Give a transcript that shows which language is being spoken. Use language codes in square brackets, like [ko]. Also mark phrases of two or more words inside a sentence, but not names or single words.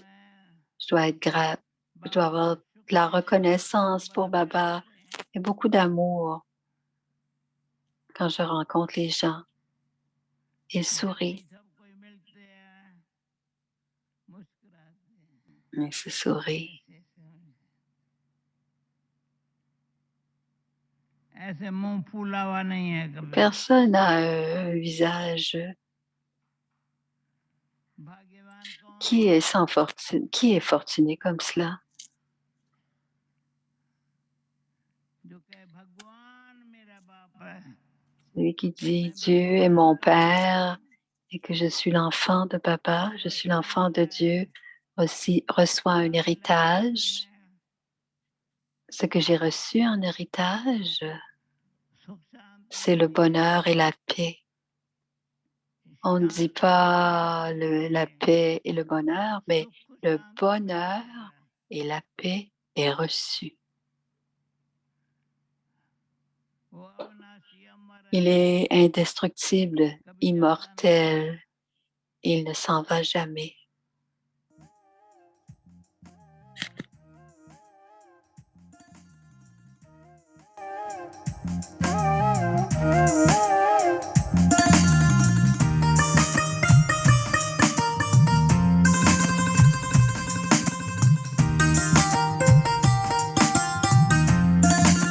[fr] Je dois être je dois avoir de la reconnaissance pour Baba et beaucoup d'amour quand je rencontre les gens. Il sourit. Il se sourit. [hi] ऐसे मुंह फूला हुआ नहीं है कभी। [fr] Personne n'a un visage [hi] भाग्यवान कौन [fr] qui [hi] है? [fr] est sans fortune, qui est fortuné comme cela, [hi] जो कहे भगवान मेरा बाप है, [fr] celui qui dit [hi] मैं [fr] Dieu est [hi] भगवान [fr] mon [hi] का [fr] Père [hi] हूँ, [fr] et que je suis l'enfant de Papa, je suis [hi] वरदान [fr] l'enfant de [hi] क्या है? [fr] Dieu, aussi reçoit un [hi] क्या मिला पैसे [fr] héritage. [hi] में? [fr] Ce que j'ai reçu en héritage, [hi] सुख शांति [fr] c'est le [hi] नहीं है। [fr] bonheur et la paix. On ne dit [hi] शांति और [fr] pas [hi] सुख [fr] la [hi] नहीं है। [fr] paix et le bonheur, mais [hi] सुख [fr] le [hi] शांति [fr] bonheur [hi] प्राप्त है। [fr] et la paix est reçu. [hi] वो अविनाशी अमर [fr] Il [hi] है, [fr] est indestructible, [hi] कभी जाता नहीं है। [fr] immortel, il ne s'en va jamais. Tout ce